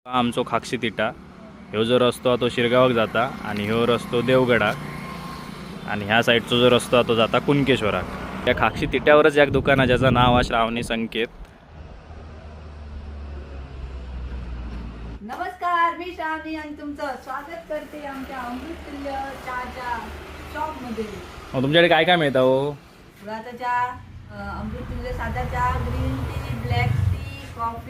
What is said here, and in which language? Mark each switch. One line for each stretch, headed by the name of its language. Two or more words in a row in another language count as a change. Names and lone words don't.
Konkani: आमचो खाक्षी तिटा ह्यो जो रस्तो तो शिरगावाक जाता आणि ह्यो रस्तो देवगडाक आणि ह्या साईडचो जो रस्तो तो जाता कुणकेश्वराक।
Marathi: त्या खाक्षी तिट्यावरच एक दुकान आहे ज्याचं नाव आहे श्रावणी संकेत। नमस्कार, मी श्रावणी आणि तुमचं स्वागत करते आमच्या अमृततुल्य चहाच्या शॉपमध्ये। तुमच्याकडे काय काय मिळतं हो? गुळाचा चहा, अमृततुल्य साधा चहा,
English: green tea, black tea,
Marathi: कॉफी।